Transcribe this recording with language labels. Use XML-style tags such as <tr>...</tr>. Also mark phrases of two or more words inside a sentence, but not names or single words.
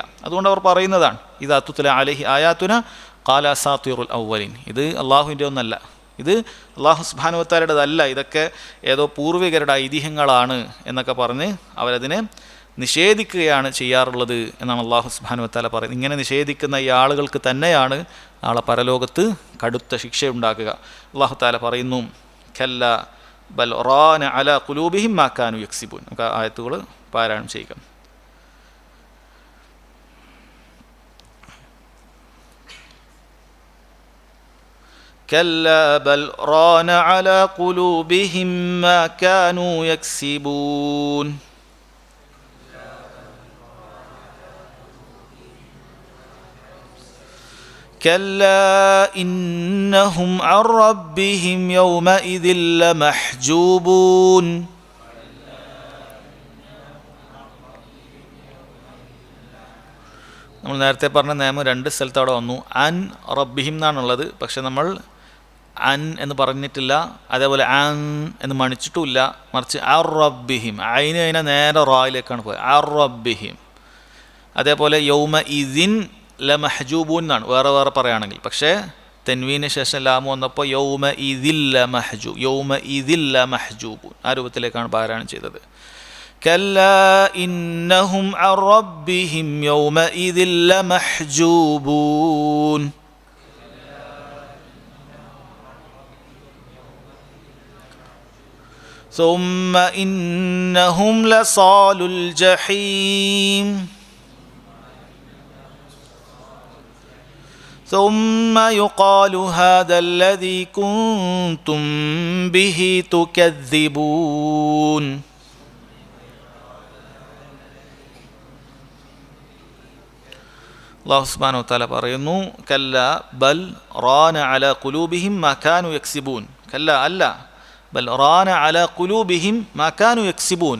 <ml>അതുകൊണ്ട് അവർ പറയുന്നതാണ്</ml> <ar>إذا تتلى عليه آياتنا قال أساطير الأولين,</ar> <ml>ഇത് അള്ളാഹുവിൻ്റെ ഒന്നല്ല, ഇത്</ml> <ar>الله سبحانه و</ar> <ml>തആലയുടേതല്ല, ഇതൊക്കെ ഏതോ പൂർവികരുടെ ഐതിഹ്യങ്ങളാണ് എന്നൊക്കെ പറഞ്ഞ് അവരതിനെ നിഷേധിക്കുകയാണ് ചെയ്യാറുള്ളത് എന്നാണ്</ml> <ar>الله سبحانه وتعالى</ar> <ml>പറയുന്നത്. ഇങ്ങനെ നിഷേധിക്കുന്ന ഈ ആളുകൾക്ക് തന്നെയാണ് നാളെ പരലോകത്ത് കടുത്ത ശിക്ഷയുണ്ടാക്കുക.</ml> <ar>الله تعالى പറയുന്നു كلا بل ران على قلوبهم ما كانوا يكسبون.</ar> <ml>നമുക്ക് ആയത്തുകൾ പാരായണം ചെയ്യുക.</ml> <ar>كلا بل ران على قلوبهم ما كانوا يكسبون كلا إنهم عن ربهم يومئذ لمحجوبون.</ar> <ml>നമ്മൾ നേരത്തെ പറഞ്ഞ നിയമം രണ്ട് സ്ഥലത്ത് അവിടെ വന്നു.</ml> <ar>عن ربهم</ar> <ml>എന്നാണുള്ളത്, പക്ഷെ നമ്മൾ അൻ എന്ന് പറഞ്ഞിട്ടില്ല, അതേപോലെ അൻ എന്ന് മണിച്ചിട്ടുമില്ല, മറിച്ച്</ml> <ar>عر ربهم,</ar> <ml>അതിനെ നേരെ റായിലേക്കാണ് പോയത്,</ml> <ar>عر ربهم.</ar> <ml>അതേപോലെ</ml> <ar>يومئذ لمحجوبون</ar> <ml>എന്നാണ് വേറെ വേറെ പറയുകയാണെങ്കിൽ, പക്ഷേ തെൻവീന് ശേഷം ലാമു വന്നപ്പോൾ</ml> <ar>يومئذ لمحجوبون</ar> <ml>ആ രൂപത്തിലേക്കാണ് പാരായണം ചെയ്തത്.</ml> <ar>كلا إنهم عن ربهم يومئذ لمحجوبون. ثم إنهم لصالو الجحيم ثم يقال هذا الذي كنتم به تكذبون. الله سبحانه وتعالى പറയുന്നു كلا بل ران على قلوبهم ما كانوا يكسبون. كلا أل، بل ران على قلوبهم ما كانوا يكسبون.</ar>